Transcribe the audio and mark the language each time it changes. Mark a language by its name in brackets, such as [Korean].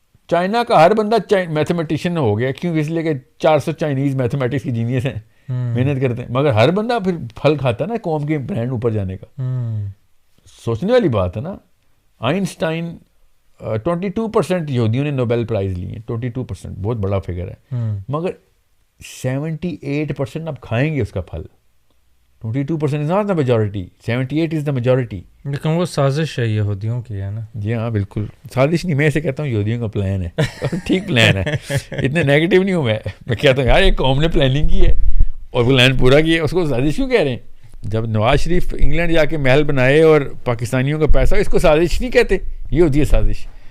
[Urdu] China کا ہر بندہ mathematician ہو گیا, کیوں؟ اس لیے کہ 400 چائنیز میتھمیٹکس کی جینیس ہیں, محنت کرتے ہیں, مگر ہر بندہ پھر پھل کھاتا ہے نا قوم کے برانڈ اوپر جانے کا. سوچنے والی بات ہے نا. آئنسٹائن 22% یہودیوں نے نوبیل پرائز لی ہیں, 22% بہت بڑا فگر ہے, مگر 78% اب کھائیں گے اس کا پھل. [English] 22% is not the majority, 78 is the majority. [Urdu] لیکن وہ سازش ہے یہودیوں کی, ہے نا. جی ہاں بالکل سازش نہیں, میں اسے کہتا ہوں یہودیوں کا پلان ہے, ٹھیک پلان ہے. اتنے نیگیٹو نہیں ہوں میں کہتا ہوں یار ایک قوم نے پلاننگ کی ہے اور وہ پلان پورا کیا ہے, اس کو سازش کیوں کہہ رہے ہیں؟ جب نواز شریف انگلینڈ جا کے محل بنائے اور پاکستانیوں کا پیسہ، اس کو سازش نہیں کہتے، یہ ہوتی ہے سازش.